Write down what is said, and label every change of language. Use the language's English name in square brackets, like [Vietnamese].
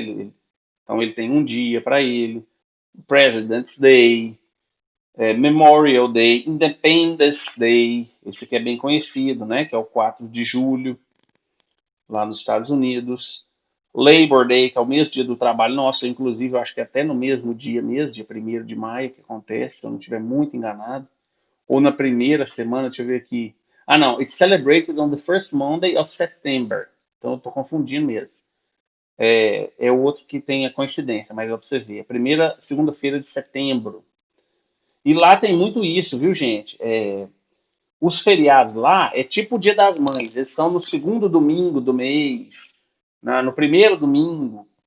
[Portuguese] Então ele tem um dia para ele. President's Day, Memorial Day, Independence Day, esse aqui é bem conhecido, né? Que é o 4 de julho, lá nos Estados Unidos. Labor Day, que é o mesmo dia do trabalho nosso, inclusive eu acho que até no mesmo dia mesmo, dia 1º de maio, que acontece, se eu não estiver muito enganado. Ou na primeira semana, deixa eu ver aqui. [English] Não, it's celebrated on the first Monday of September. [Portuguese] Então eu estou confundindo mesmo. É o outro que tem a coincidência, mas é para você ver. A primeira segunda-feira de setembro. E lá tem muito isso, viu, gente? Os feriados lá é tipo o Dia das Mães. Eles são no segundo domingo do mês, no primeiro domingo.